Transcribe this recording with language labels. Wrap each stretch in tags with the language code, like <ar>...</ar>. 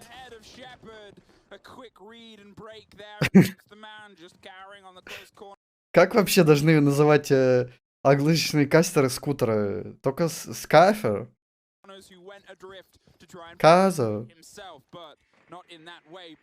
<en>Head of Shepard, a quick read and break there. The man just carrying on the close corner.</en> <ru>Как вообще должны называть англоязычные кастеры скутера? Только скайфер?</ru> <en>Who went adrift to try and</en> <ru>Казо?</ru> <en>himself, but not in that way.</en>